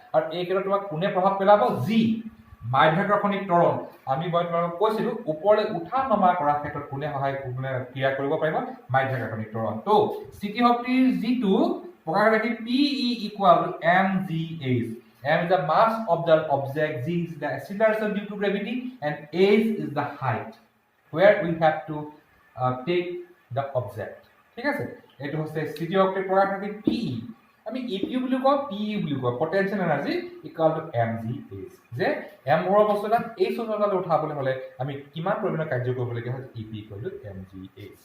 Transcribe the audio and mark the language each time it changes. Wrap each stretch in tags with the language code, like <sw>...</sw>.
<as>আৰু এই ক্ষেত্ৰত তোমাক কোনে প্ৰভাৱ পেলাব যি মাধ্যাকৰ্ষণিক ত্বৰণ। আমি মই তোমালোকক কৈছিলোঁ ওপৰলৈ উঠা নমা কৰাৰ ক্ষেত্ৰত কোনে ক্ৰিয়া কৰিব পাৰিব মাধ্যাকৰ্ষণিক ত্বৰণ। তো স্থিতি শক্তিৰ যিটো প্ৰকাশ ৰাশি PE = mgh।</as> <en>m is the mass of the object, g is the acceleration due to gravity and h is the height where we have to take the object।</en> <as>ঠিক আছে। এইটো হৈছে স্থিতি শক্তিৰ প্ৰকাশ ৰাশি PE। আমি EPU বুলি কওঁ PE বুলি কওঁ পটেনচিয়েল এনাৰ্জি = mgh। যে m ভৰৰ বস্তু এটা এই উচ্চতালৈ উঠাবলৈ হ'লে আমি কিমান পৰিমাণৰ কাৰ্য কৰিবলগীয়া হয় EP = mgh।</as>